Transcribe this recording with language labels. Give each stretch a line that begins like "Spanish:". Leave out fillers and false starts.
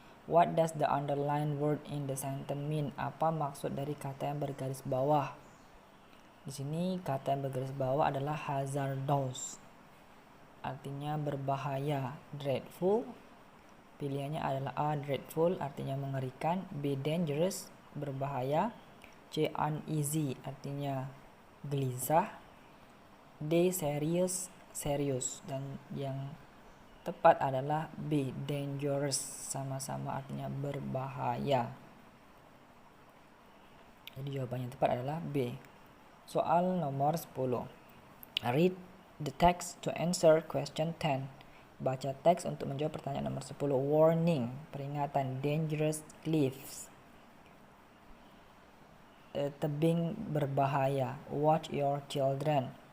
English: What does the underlined word in the sentence mean?
Indonesian: Apa maksud dari kata yang bergaris bawah? Di sini kata yang bergaris bawah adalah hazardous. Artinya berbahaya, dreadful, Pilihannya adalah A. Dreadful, artinya mengerikan. B. Dangerous, berbahaya. C. Uneasy, artinya gelisah. D. Serious, serius. Dan yang tepat adalah B. Dangerous, sama-sama artinya berbahaya. Jadi jawaban yang tepat adalah B. Soal nomor 10.
English: Read the text to answer question 10.
Indonesian: Baca teks untuk menjawab pertanyaan nomor 10. Warning, peringatan,
English: dangerous cliffs.
Indonesian: Tebing berbahaya.
English: Watch your children.